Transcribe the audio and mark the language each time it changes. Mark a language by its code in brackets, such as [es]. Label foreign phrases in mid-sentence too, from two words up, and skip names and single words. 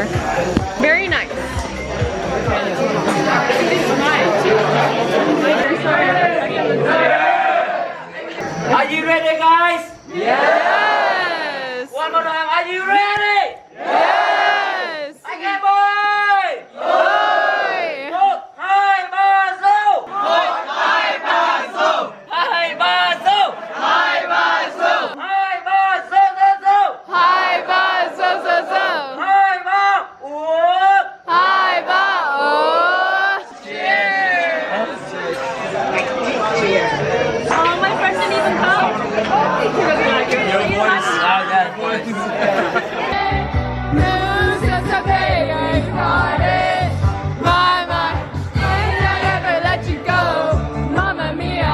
[en] Very nice. Are you ready, guys? Yes! One more time. Are you ready? Yes! Okay, boy. Oi! [vi] Một, hai, ba, go. Một, hai, ba, go. Hai, ba, go. Hai, ba, go. Hai, ba, go, go, go. Hi ba so so so. Hai, ba, uống. Hi ba oh. [en] Oh, my friend didn't even come. News is okay, I got it. My, I'll never let you go, Mamma Mia.